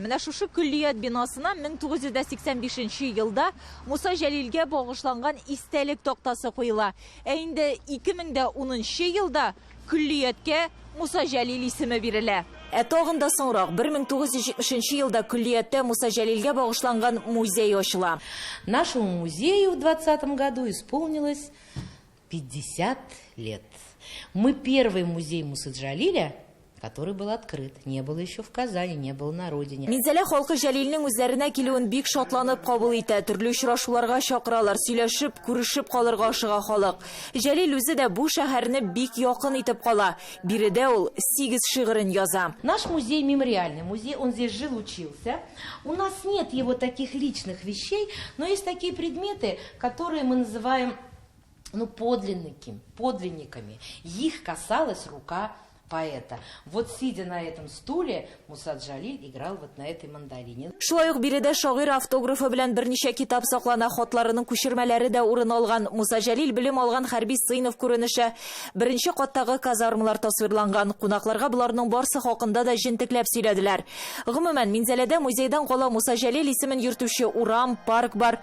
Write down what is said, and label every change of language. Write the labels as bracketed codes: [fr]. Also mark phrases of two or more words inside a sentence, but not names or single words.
[tt] Менә шушы күллият бинасына 1985 елда Муса Җәлилгә багышланган истәлек тактасы куела. Инде 2010 елда күллияткә Муса Җәлил исеме бирелә. Тагын да соңрак 1970 елда күллияттә Муса Җәлилгә багышланган музей ачыла. [ru] Нашему музею в 2020 году исполнилось 50 лет. Мы первый музей Мусы Җәлиля, который был открыт. Не было еще в Казани, не было на родине. [tt] Минзәлә халкы Җәлилнең үзләренә килүен бик шатланып кабул итә. Төрле очрашуларга чакыралар, сөйләшеп, күрешеп калырга ашыга халык. Җәлил үзе дә бу шәһәрне бик якын итеп кала. Биредә ул 8 шигырен яза. [ru] Наш музей мемориальный музей, он здесь жил, учился. У нас нет его таких личных вещей, но есть такие предметы, которые мы называем подлинниками. Их касалась рука поэта. Вот сидя на этом стуле, Муса Җәлил играл вот на этой мандолине. [tt] Шулай ук биредә шагыйрь автографы белән берничә китап саклана, хатларының күчермәләре дә урын алган. Муса Җәлил белем алган хәрби сыйныф күренеше беренче каттагы казармалар тасвирланган. Кунакларга буларның барсы хакында да җентекләп сөйләделәр. Гомумән, Минзәләдә музейдан кала Муса Җәлил исемен йөртүче урам, парк бар.